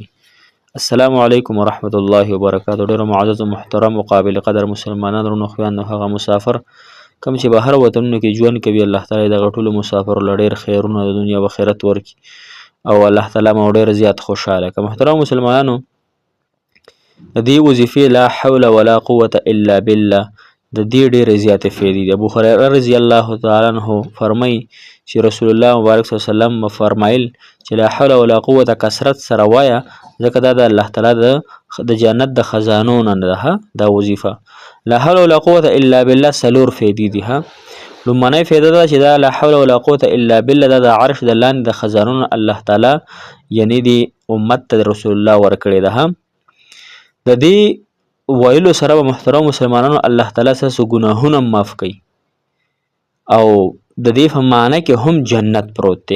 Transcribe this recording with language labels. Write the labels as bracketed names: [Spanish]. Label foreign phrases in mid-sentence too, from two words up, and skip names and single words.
[Arabic] السلام علیکم ورحمت الله وبرکاتو. [Pashto] ډېرو معزز و محترم و قابل قدر مسلمانان ورونو خویندو هغه مسافر کوم چې بهر وطنونو کې ژوند کوي، الله تعالی دغه ټولو مسافرو له ډېر خیرونه د دنیا و آخرت ورکړي او الله تعالی مو ډېر زیات خوشحاله کړه. محترم مسلمانانو د دې وظیفې [Arabic] لا حول ولا قوة الا بالله [Pashto] د دې ډېرې زیاتې فایدې دي. ابو هریره [Arabic] رضی الله تعالی عنه [Pashto] فرمایي چې رسول الله مبارک [Arabic] صلی الله علیه وسلم [Pashto] فرمایل چې [Arabic] لا حول ولا قوة [Pashto] کثرت سره وایه، ځکه دا د الله تعالی د جنت د خزانو نه ده دا وظیفه. [Arabic] لا حول ولا قوة الا بالله [Pashto] څلور فایدې دي. لومړنۍ فایده ده چې دا [Arabic] لا حول ولا قوة الا بالله [Pashto] دا د عرش د لاندې د خزانو نه الله تعالی یعنی د امت ته رسول الله ورکړې ده. د دې ویلو سره به محترم مسلمانانو الله تعالی ستاسو ګناهونه معاف کوي او د دې په معنی کې هم جنت پروت دی.